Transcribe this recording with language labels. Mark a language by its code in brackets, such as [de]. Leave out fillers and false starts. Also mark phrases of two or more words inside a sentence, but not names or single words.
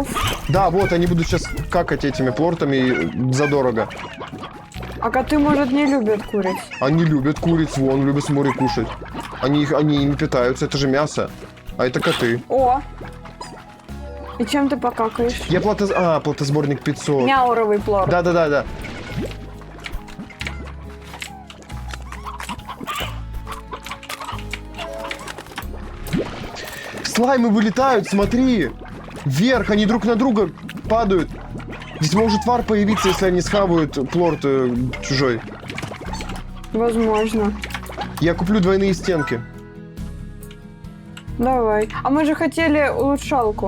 [ru] Да, вот, они будут сейчас какать этими плортами задорого. А коты, может, не любят куриц. Они любят куриц, вон, любят с моря кушать. Они ими питаются, это же мясо. А это коты. О! И чем ты покакаешь? Я плотосборник 500. Мяуровый плор. Да. Слаймы вылетают, смотри. Вверх, они друг на друга падают. Здесь может вар появиться, если они схавают плорт чужой. Возможно. Я куплю двойные стенки. Давай. А мы же хотели улучшалку.